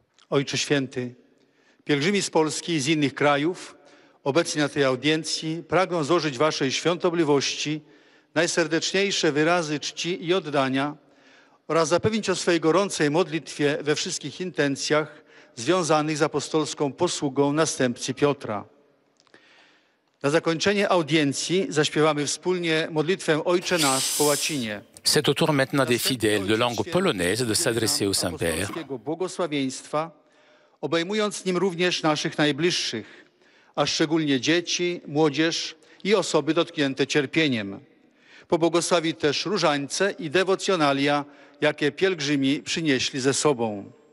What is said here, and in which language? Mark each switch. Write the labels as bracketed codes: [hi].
[pl] Ojcze Święty, pielgrzymi z Polski i z innych krajów obecni na tej audiencji pragną złożyć Waszej świątobliwości najserdeczniejsze wyrazy czci i oddania oraz zapewnić o swej gorącej modlitwie we wszystkich intencjach związanych z apostolską posługą następcy Piotra. Na zakończenie audiencji zaśpiewamy wspólnie modlitwę Ojcze Nasz po łacinie. [fr] C'est au tour maintenant des fidèles de langue polonaise de s'adresser au Saint-Père. [pl] Błogosławieństwa, obejmując nim również naszych najbliższych, a szczególnie dzieci, młodzież i osoby dotknięte cierpieniem. Pobłogosławi też różańce i dewocjonalia, jakie pielgrzymi przynieśli ze sobą.